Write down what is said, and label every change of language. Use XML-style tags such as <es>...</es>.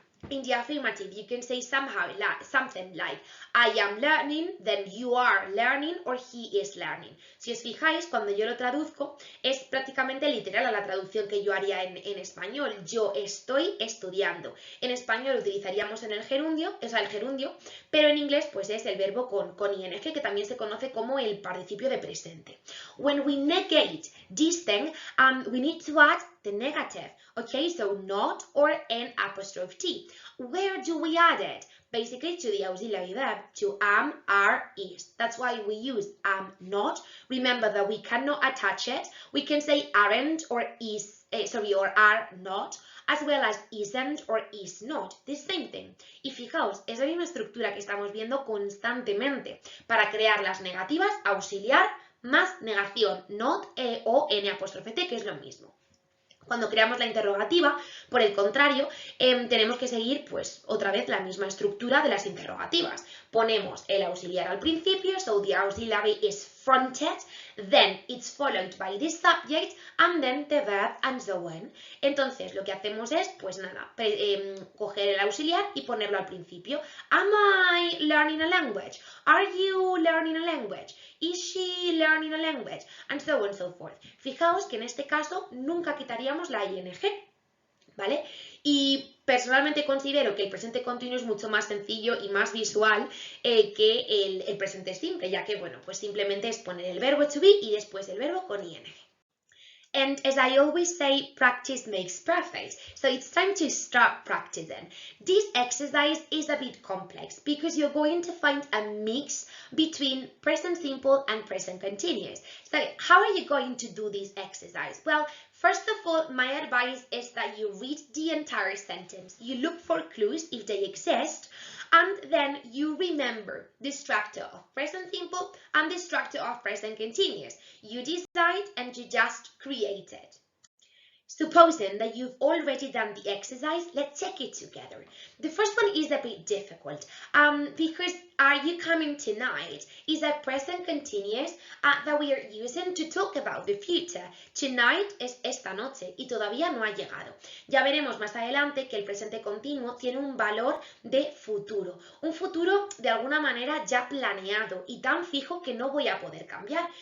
<en>In the affirmative, you can say something like, I am learning, then you are learning, or he is learning.</en> <es>Si os fijáis, cuando yo lo traduzco, es prácticamente literal a la traducción que yo haría en español. Yo estoy estudiando. En español utilizaríamos el gerundio, pero en inglés pues es el verbo con ing, que también se conoce como el participio de presente.</es> <en>When we negate this thing, we need to add the negative. Okay, so not or an apostrophe T. Where do we add it? Basically to the auxiliary verb, to am, are, is. That's why we use am not. Remember that we cannot attach it. We can say aren't or is, or are not, as well as isn't or is not. The same thing.</en> <es>Y fijaos, es la misma estructura que estamos viendo constantemente para crear las negativas, auxiliar más negación, not o n apóstrofe t, que es lo mismo. Cuando creamos la interrogativa, por el contrario, tenemos que seguir pues otra vez la misma estructura de las interrogativas. Ponemos el auxiliar al principio,</es> <en>so the auxiliary is fronted, then it's followed by the subject, and then the verb, and so on.</en> <es>Entonces, lo que hacemos es, pues nada, coger el auxiliar y ponerlo al principio.</es> <en>Am I learning a language? Are you learning a language? Is she learning a language? And so on and so forth.</en> <es>Fijaos que en este caso nunca quitaríamos la ing, ¿vale? Y personalmente considero que el presente continuo es mucho más sencillo y más visual que el presente simple, ya que, bueno, pues simplemente es poner el verbo to be y después el verbo con ing.</es> <en>And as I always say, practice makes perfect. So it's time to start practicing. This exercise is a bit complex because you're going to find a mix between present simple and present continuous. So how are you going to do this exercise? Well, First of all, my advice is that you read the entire sentence. You look for clues if they exist, and then you remember the structure of present simple and the structure of present continuous. You decide and you just create it. Supposing that you've already done the exercise, let's check it together. The first one is a bit difficult because are you coming tonight is a present continuous that we are using to talk about the future.</en> <es>Tonight es esta noche y todavía no ha llegado. Ya veremos más adelante que el presente continuo tiene un valor de futuro. Un futuro de alguna manera ya planeado y tan fijo que no voy a poder cambiar.</es>